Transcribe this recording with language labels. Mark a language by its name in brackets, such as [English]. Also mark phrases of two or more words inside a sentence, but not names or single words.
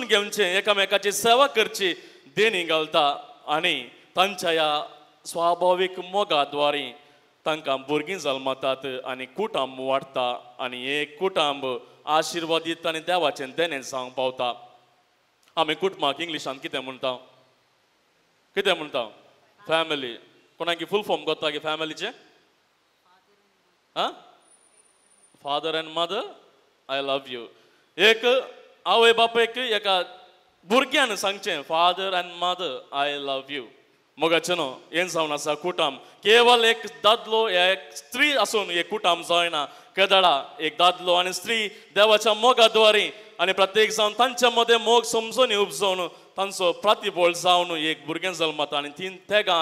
[Konkani] घेवचें एकामेकाची सेवा करची देणी घालता आनी तांच्या ह्या स्वाभावीक मोगा द्वारे तांकां भुरगीं जल्मतात आनी कुटुंब वाडटा आनी एक कुटुंब आशिर्वादीत आनी देवाचें देणें जावंक पावता आमी कुटुंबाक इंग्लिशान कितें म्हणटा फॅमिली कोणाक [English] full form [Konkani] कोत्ता की फॅमिलीचे [English] father and mother I love you [Konkani] एक आवय बापायक एका भुरग्यान सांगचें [English] father and mother I love you [Konkani] मोगाचेनो हें जावन आसा कुटुंब केवल एक दादलो एक स्त्री आसून एक कुटुंब जायना केदळा एक दादलो आनी स्त्री देवाच्या मोगाद्वारे आनी प्रत्येक जावन तांच्या मदें मोग समजून उपजोवन तांचो प्रतिबळ जावन एक भुरगें जल्मता आनी तीन तेगां